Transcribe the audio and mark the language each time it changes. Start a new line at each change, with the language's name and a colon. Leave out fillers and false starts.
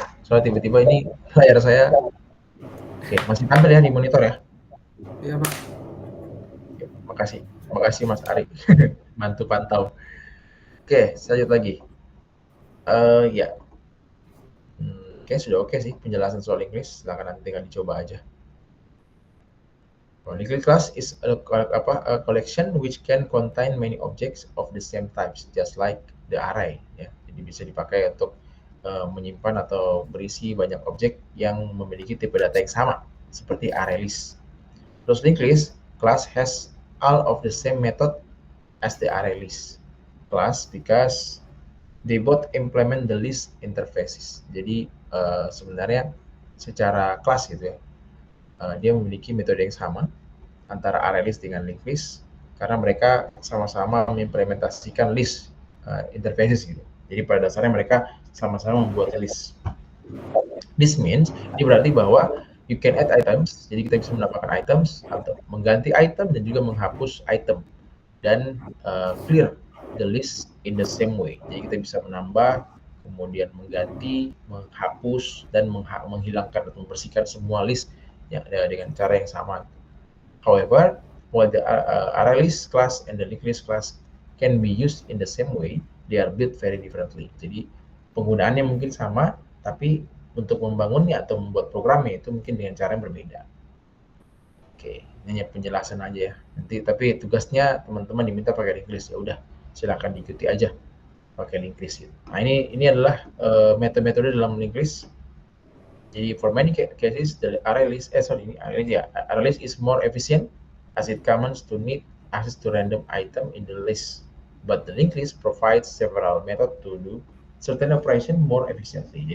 Indonesian: Soalnya tiba-tiba ini layar saya oke, masih tampil ya di monitor ya? Iya, Pak. Oke, makasih Mas Ari bantu pantau. Oke, lanjut lagi. Ya, kayaknya sudah oke sih penjelasan soal Inggris. Silahkan nanti tinggal dicoba aja.
English: Linked class is a collection which can contain many objects of the same types, just like the array.
Indonesian: Ya, jadi bisa dipakai untuk menyimpan atau berisi banyak objek yang memiliki tipe data yang sama, seperti array list.
English: Terus linked list class has all of the same method as the array list class because they both implement the list interfaces.
Indonesian: Jadi sebenarnya secara kelas gitu ya, dia memiliki metode yang sama antara array list dengan linked list karena mereka sama-sama mengimplementasikan list interfaces gitu. Jadi pada dasarnya mereka sama-sama membuat list.
English: This means,
Indonesian: ini berarti bahwa
English: you can add items,
Indonesian: jadi kita bisa menambahkan items atau mengganti item dan juga menghapus item dan
English: clear the list in the same way.
Indonesian: Jadi kita bisa menambah, kemudian mengganti, menghapus dan menghilangkan atau membersihkan semua list yang dengan cara yang sama.
English: However, while the array list class
Indonesian: and the linked list class
English: can be used in the same way, they are built very differently.
Indonesian: Jadi penggunaannya mungkin sama, tapi untuk membangunnya atau membuat programnya itu mungkin dengan cara yang berbeda. Oke, ini hanya penjelasan aja ya. Nanti tapi tugasnya teman-teman diminta pakai link list, ya udah silakan diikuti aja pakai link list. Nah ini adalah metode-metode dalam link list. Jadi
English: for many cases the array list array list is more efficient as it comes to need access to random item in the list, but the linked list provides several method to do certain operation more efficiently.